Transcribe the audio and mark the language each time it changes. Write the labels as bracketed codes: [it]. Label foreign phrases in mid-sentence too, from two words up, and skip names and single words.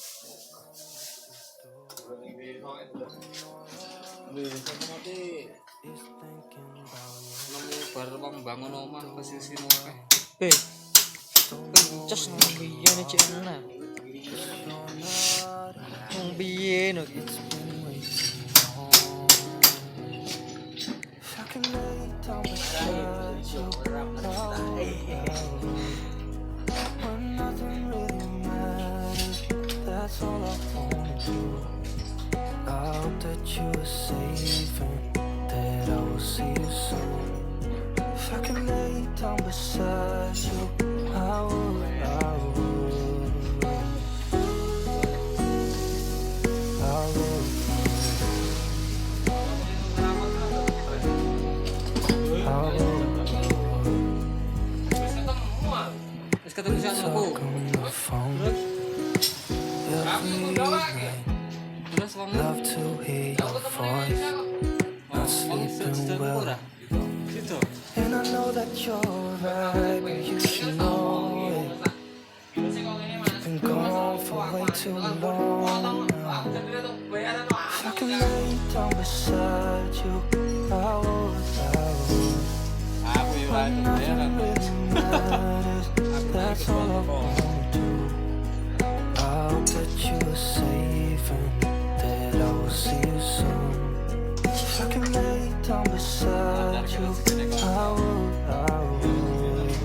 [jv] Nemu bar pembangun omah pesisi akeh. Kencos nang biyen cek enak. Nang biyen iki. [en] When nothing really matters, that's all I wanna do. I hope that you are safe and that I will see you soon. If I can lay down beside you, I would. [jv] Wis ketemu sak aku. Terus wong [en] Love to hear your voice, not sleeping well. [id] gitu. [en] And I know that you're right, but you should know it. You've been gone for way too long now. If I can lay down beside you, I would. [jv] Aku yo ora [en] When nothing really matters, that's all I wanna do. I hope that you are safe and that I will see you soon. If I can lay down beside you, I would.